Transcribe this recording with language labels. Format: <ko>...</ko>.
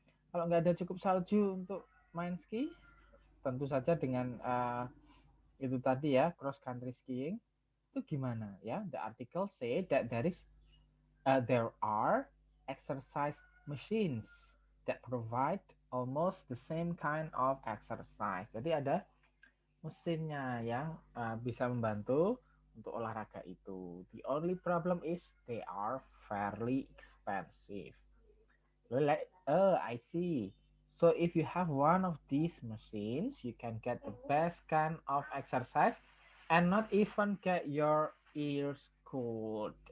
<id>Kalau nggak ada cukup salju untuk main ski, tentu saja dengan itu tadi ya, cross country skiing itu gimana ya?</id> <en>The article say that there are exercise machines that provide almost the same kind of exercise.</en> <id>Jadi ada mesinnya yang bisa membantu untuk olahraga itu.</id> <en>The only problem is they are fairly expensive. I see. So if you have one of these machines, you can get the best kind of exercise and not even get your ears cold.</en>